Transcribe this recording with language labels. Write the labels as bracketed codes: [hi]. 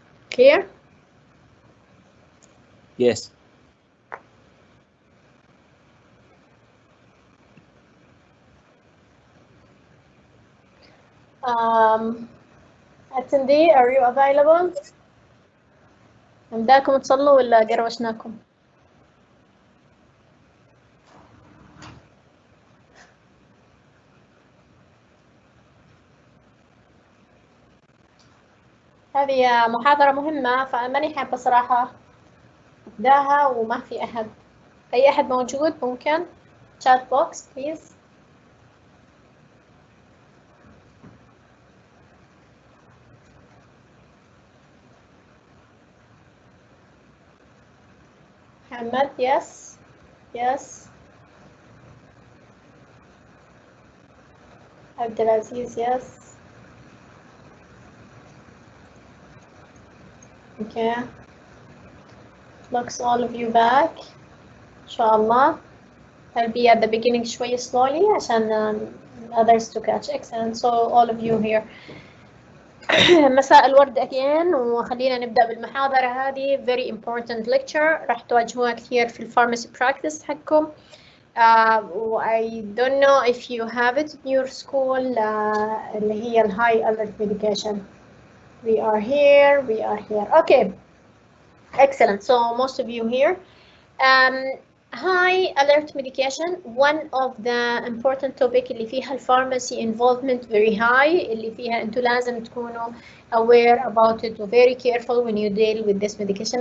[en] Clear? Yes. attendee, are you available? [ar] بداكم تصلوا ولا قروشناكم؟ هذه محاضرة مهمة فماني حابة صراحة أبداها وما في أحد. أي أحد موجود ممكن؟ [en] chat box please. محمد yes yes. Abdulaziz yes. Okay. Looks all of you back. إن شاء الله. I'll be at the beginning شوي slowly عشان others to catch. Excellent. So all of you here. [ar] مساء الورد again وخلينا نبدأ بالمحاضرة هذه. [en] Very important lecture [ar] راح تواجهوها كثير في الفارماسي براكتس حقكم. [en] I don't know if you have it in your school [ar] اللي هي ال [en] high alert medication. We are here. Okay. Excellent. So most of you here. High alert medication, one of the important topic [ar] اللي فيها الفارماسي [en] involvement very high, [ar] اللي فيها انتوا لازم تكونوا [en] aware about it and very careful when you deal with this medication.